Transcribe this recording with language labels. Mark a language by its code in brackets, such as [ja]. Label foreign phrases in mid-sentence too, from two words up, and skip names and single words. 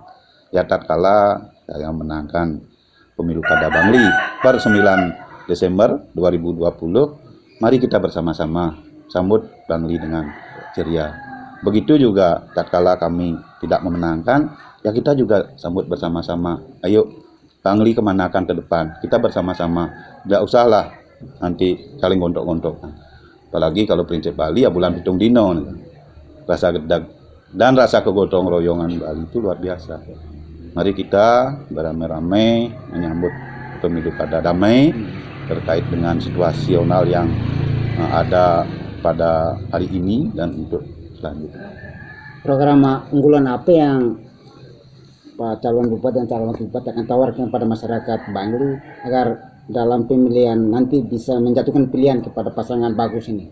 [id] Ya tatkala saya menangkan pemilu Kada Bangli per 9 Desember 2020, mari kita bersama-sama sambut Bangli dengan ceria. Begitu juga tatkala kami tidak memenangkan, ya kita juga sambut bersama-sama. Ayo Bangli kemanakan ke depan, kita bersama-sama. Tidak usahlah nanti saling gontok-gontokan. Apalagi kalau prinsip Bali ya bulan [jv] pitung dino. [id] Rasa gedag dan rasa kegotong royongan Bali itu luar biasa. Mari kita beramai-ramai menyambut pemilu kada damai terkait dengan situasional yang ada pada hari ini dan untuk selanjutnya. Program unggulan apa yang Pak calon bupati dan calon wakil bupati akan tawarkan pada masyarakat Bangli agar dalam pemilihan nanti bisa menjatuhkan pilihan kepada pasangan bagus ini?